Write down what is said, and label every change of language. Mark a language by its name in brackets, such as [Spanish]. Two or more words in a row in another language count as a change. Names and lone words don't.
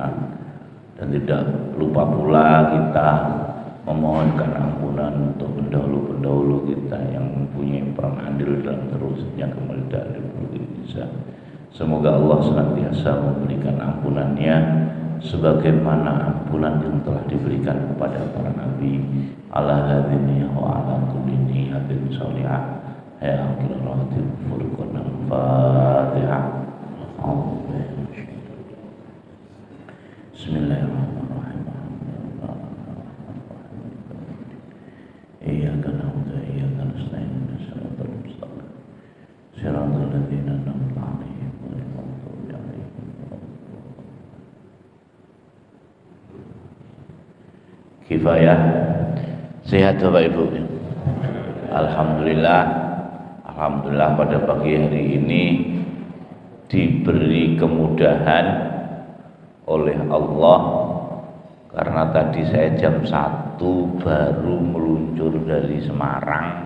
[Indonesian] Dan tidak lupa pula kita memohonkan ampunan untuk pendahulu-pendahulu kita yang mempunyai peran andil dalam terusnya kemerdekaan Republik Indonesia. Semoga Allah senantiasa memberikan ampunannya sebagaimana ampunan yang telah diberikan kepada para nabi [Arabic] على هذه وعلى كل نية صالحة. يا آخرة الفرقان الفاتحة. بسم الله الرحمن الرحيم. إياك نعبد وإياك نستعين اهدنا الصراط المستقيم صراط الذين أنعمت عليهم غير المغضوب عليهم ولا الضالين. كفاية. [Indonesian] Sehat Bapak Ibu. Alhamdulillah pada pagi hari ini diberi kemudahan oleh Allah, karena tadi saya jam 1 baru meluncur dari Semarang.